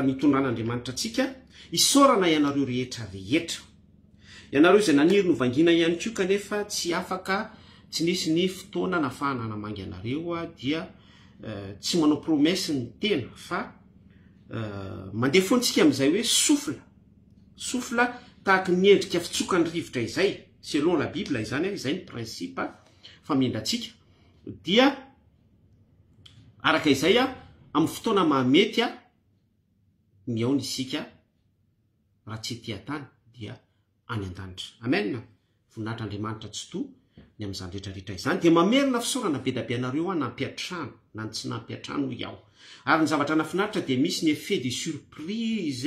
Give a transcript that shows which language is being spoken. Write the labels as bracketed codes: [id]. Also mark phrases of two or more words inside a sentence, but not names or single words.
[mg] nitondran'Andriamanitra antsika isaorana ianareo rehetra ianareo izay naniry novangina ihany koa kanefa tsy afaka tsy nisy ny fotoana nafahana namangy anareo dia tsy manao promesy ny tena fa mandeha foantsika amin'izay hoe sofla tahaka ny endrika fitsoka ny rivotra izay [fr] selon la Bible [mg] izany izay ny principe famendrantsika dia araka izay amin'ny fotoana mahamety miaona isika raha tsy ety tany dia any an-danitra. Amen. Voninahitr'Andriamanitra tsy to ny amin'izany rehetrarehetra izany dia mamerina fisaorana be da be anareo nampiatrano na tsy nampiatrano iaho ary ny zavatra nafinaritra dia misy ny [fr] effet de surprise